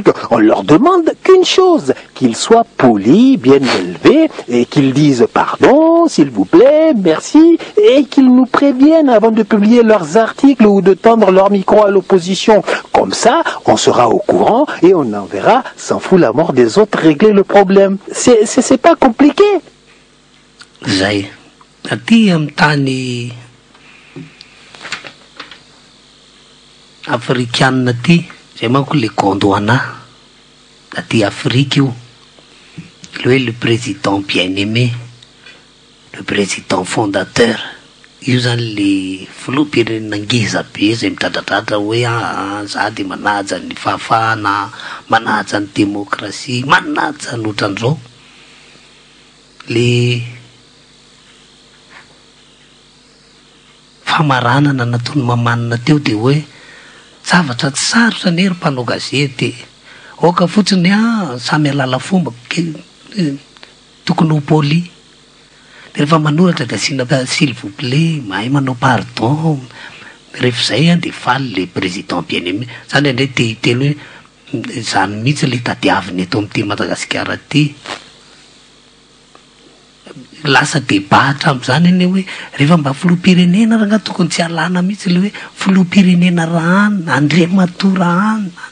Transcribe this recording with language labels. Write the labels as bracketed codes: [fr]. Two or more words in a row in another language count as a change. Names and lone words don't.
[fr] On leur demande qu'une chose, qu'ils soient polis, bien élevés, et qu'ils disent pardon, s'il vous plaît, merci, et qu'ils nous préviennent avant de publier leurs articles ou de tendre leur micro à l'opposition. Comme ça, on sera au courant et on enverra, s'en fout la mort des autres, régler le problème. C'est pas compliqué. [mg] Zay, aty amin'ny tany afrikanina aty, zay manko le gondwana aty Afrique io, [fr] le président bien-aimé, le président fondateur. [mg] Io zany le filoham-pirenena ngeza be zay midradradratra hoe za de manaja ny fahafahana, manaja ny démocratie, manaja ny ohatran'izao. Le famaranana nataony mamanina teo de hoe zavatra tsy sarotra nery mpanao gazety, oka fotsiny samy alala fomba tokony ho poli. Rehefa manoratra de asina [fr] s'il vous plaît, [mg] mahay manao pardon, rehefa zay de faly [fr] le président bien-aimé. [mg] Zany indray telo hoe zany mihitsy le tadiaviny eto amin'ity Madagascar ty. Lasa débat hatramin'izany iny hoe rehefa mba filoham-pirenena raha nga tokony tsy alana mihitsy le hoe filoham-pirenena rahana, andriamatoa rahana.